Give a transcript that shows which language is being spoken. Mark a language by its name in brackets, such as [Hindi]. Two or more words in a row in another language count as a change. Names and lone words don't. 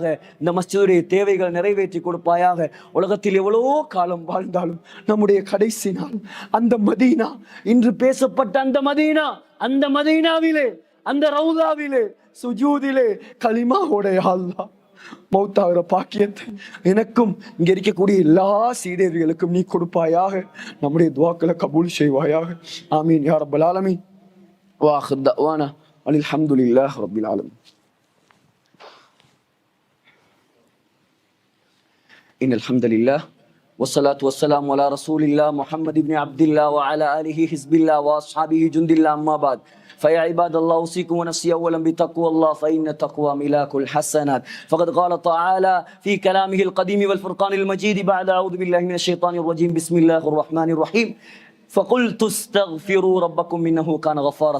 [Tamil] இந்த மஸ்ஜிதுடைய தேவைகளை நிறைவேற்றி கொடுப்பாயாக. உலகத்தில் எவ்வளோ காலம் வாழ்ந்தாலும் நம்முடைய கடைசி நாள் அந்த மதீனா, இன்று பேசப்பட்ட அந்த மதீனா, அந்த மதீனாவிலே, அந்த ரவுதாவிலே, சுஜூதிலே கலிமாவோட அல்லாஹ் மௌத்தாகிற பாக்கியத்தை எனக்கும் இங்க இருக்கக்கூடிய எல்லா சீடர்களுக்கும் நீ கொடுப்பாயாக. நம்முடைய துவாக்களை கபூல் செய்வாயாக. [Arabic] آمين يا رب العالمين. وآخر دعوانا الحمد لله رب العالمين. إن الحمد لله والصلاة والسلام على رسول الله محمد بن عبد الله وعلى آله حزب الله وأصحابه جند الله. أما بعد فيا عباد الله أوصيكم ونفسي أولا بتقوى الله فإن التقوى ملاك الحسنات. فقد قال تعالى في كلامه القديم والفرقان المجيد بعد أعوذ بالله من الشيطان الرجيم بسم الله الرحمن الرحيم فقلت استغفروا ربكم إنه كان غفارا.